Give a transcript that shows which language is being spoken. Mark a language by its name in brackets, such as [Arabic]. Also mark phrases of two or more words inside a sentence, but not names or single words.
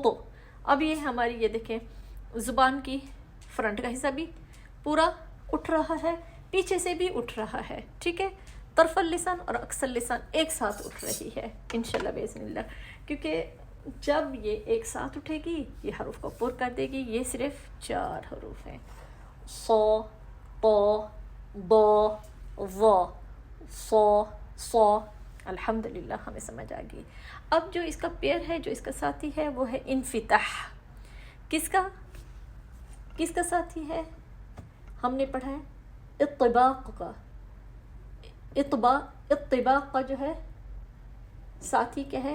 [Urdu] اب یہ ہماری یہ دیکھیں زبان کی فرنٹ کا حصہ بھی پورا اٹھ رہا ہے، پیچھے سے بھی اٹھ رہا ہے. ٹھیک ہے، [Arabic] طرف اللسان [Urdu] اور [Arabic] اقصی اللسان [Urdu] ایک ساتھ اٹھ رہی ہے [Arabic] انشاءاللہ باذن اللہ، [Urdu] کیونکہ جب یہ ایک ساتھ اٹھے گی یہ حروف کو پر کر دے گی. یہ صرف 4 حروف ہیں. ص، ط، ض، ظ، ص، ص. الحمدللہ ہمیں سمجھ آ گئی. اب جو اس کا پیئر ہے، جو اس کا ساتھی ہے، وہ ہے انفتاح. کس کا ساتھی ہے؟ ہم نے پڑھا ہے اطباق کا. اطباق کا جو ہے ساتھی کیا ہے؟